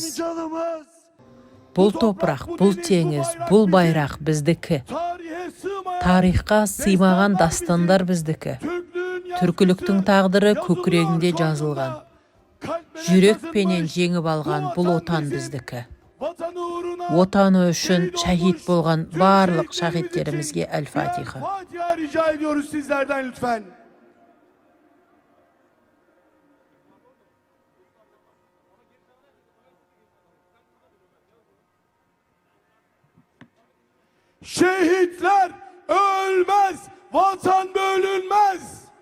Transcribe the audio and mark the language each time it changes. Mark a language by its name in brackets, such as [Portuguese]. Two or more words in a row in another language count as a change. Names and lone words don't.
[Kazakh] Бұл топырақ, бұл теңіз, бұл байрақ біздікі. Тарихқа сыймаған дастандар біздікі. Түркіліктің тағдыры көкірегінде жазылған. Жүрекпенен жеңіп алған бұл отан біздікі. [Turkish] Vatan uğruna [Kazakh] отаны үшін [Turkish] şehit [Azerbaijani] şəhid [Turkish] olmuş [Kazakh] болған [Turkish] tüm [Kazakh] барлық [Turkish] şehitlerimiz [Azerbaijani] şəhidlərimizə [Turkish] için [Azerbaijani] Əl-Fatiha. [Turkish] birer Fatiha rica ediyoruz sizlerden lütfen. Şehitler ölmez, vatan bölünmez.